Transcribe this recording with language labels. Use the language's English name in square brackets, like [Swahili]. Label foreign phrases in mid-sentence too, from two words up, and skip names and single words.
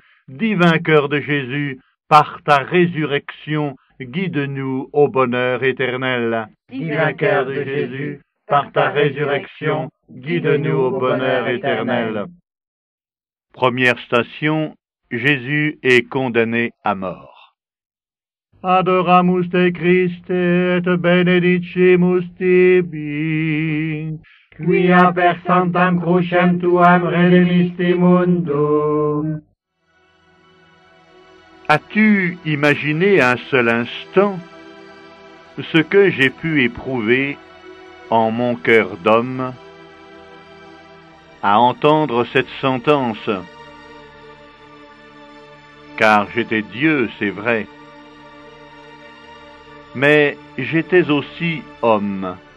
[French] Divin cœur de Jésus, par ta résurrection, guide-nous au bonheur éternel. Divin cœur de Jésus, par ta résurrection, guide-nous au bonheur éternel. Première station, Jésus est condamné à mort. [Latin] Adoramus te Christe et benedicimus tibi, Quia per sanctam crucem tuam redemisti mundum. [French] As-tu imaginé un seul instant ce que j'ai pu éprouver en mon cœur d'homme à entendre cette sentence? Car j'étais Dieu, c'est vrai, mais j'étais aussi homme.